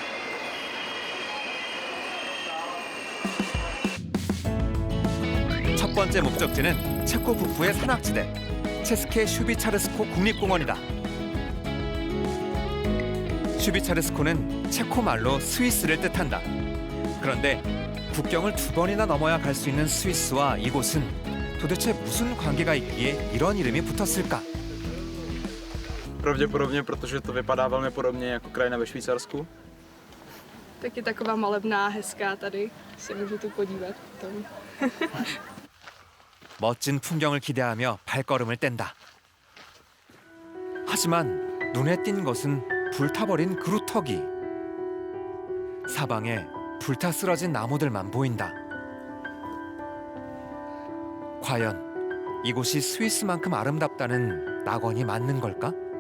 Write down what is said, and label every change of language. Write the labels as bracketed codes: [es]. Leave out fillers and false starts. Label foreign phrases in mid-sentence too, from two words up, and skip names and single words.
[ko] 첫 번째 목적지는 체코 북부의 산악지대 체스케 슈비차르스코 국립공원이다. 슈비차르스코는 체코 말로 스위스를 뜻한다. 그런데 국경을 2번이나 넘어야 갈 수 있는 스위스와 이곳은 도대체 무슨 관계가 있기에 이런 이름이 붙었을까? [cs] Pravděpodobně, protože to vypadá velmi podobně jako krajina ve Švýcarsku. Taky taková malebná, hezká tady. Se můžu tu podívat potom. [ko] 멋진 풍경을 기대하며 발걸음을 뗀다. 하지만 눈에 띈 것은 불타버린 그루터기. 사방에 불타 쓰러진 나무들만 보인다. 과연 이곳이 스위스만큼 아름답다는 낙원이 맞는 걸까?